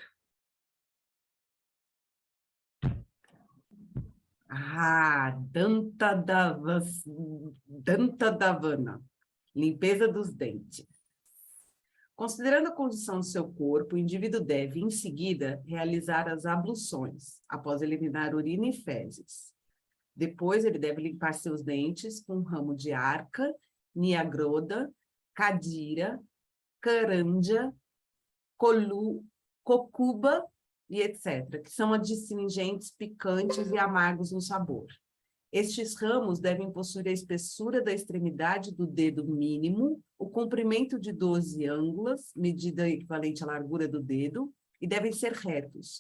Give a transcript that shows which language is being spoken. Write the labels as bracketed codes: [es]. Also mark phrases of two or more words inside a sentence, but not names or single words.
[pt] Dantadavana, limpeza dos dentes. Considerando a condição do seu corpo, o indivíduo deve, em seguida, realizar as abluções, após eliminar urina e fezes. Depois, ele deve limpar seus dentes com um ramo de arca, niagroda, cadira, caranja, cocuba e etc., que são adstringentes, picantes e amargos no sabor. Estes ramos devem possuir a espessura da extremidade do dedo mínimo, o comprimento de 12 ângulas, medida equivalente à largura do dedo, e devem ser retos.